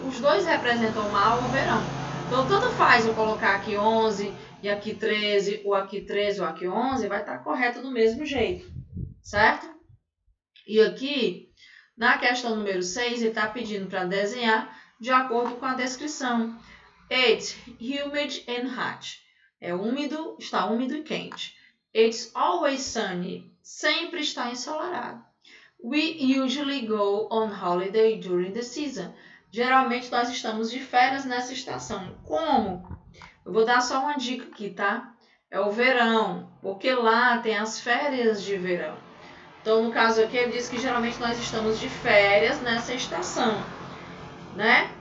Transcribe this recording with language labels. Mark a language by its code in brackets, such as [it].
[pt] Os dois representam o mar ou o verão. Então, tanto faz eu colocar aqui 11 e aqui 13, ou aqui 13 ou aqui 11, vai estar correto do mesmo jeito, certo? E aqui, na questão número 6, ele está pedindo para desenhar de acordo com a descrição. [en] It's humid and hot. [pt] É úmido, está úmido e quente. [en] It's always sunny. [pt] Sempre está ensolarado. [en] We usually go on holiday during the season. [pt] Geralmente nós estamos de férias nessa estação. Como? Eu vou dar só uma dica aqui, tá? É o verão, porque lá tem as férias de verão. Então, no caso aqui, ele diz que geralmente nós estamos de férias nessa estação, né?